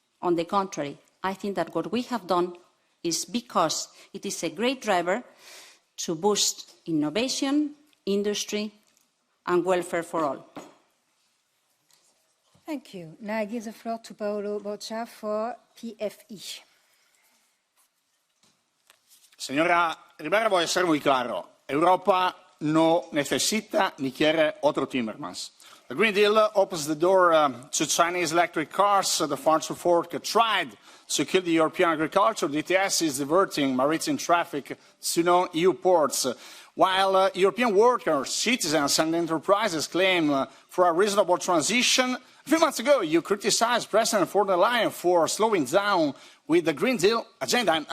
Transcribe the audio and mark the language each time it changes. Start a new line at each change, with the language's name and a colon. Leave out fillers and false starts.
English: On the contrary, I think that what we have done is because it is a great driver to boost innovation, industry, and welfare for all. Thank you. Now I give the floor to Paolo Boccia for PFE.
Spanish: Señora Ribera, voy a ser muy claro. Europa no necesita ni quiere otro Timmermans.
English: The Green Deal opens the door to Chinese electric cars. The Farm to Fork tried to kill the European agriculture. The ETS is diverting maritime traffic to non-EU ports. While European workers, citizens and enterprises claim for a reasonable transition, a few months ago you criticized President von der Leyen for slowing down with the Green Deal agenda.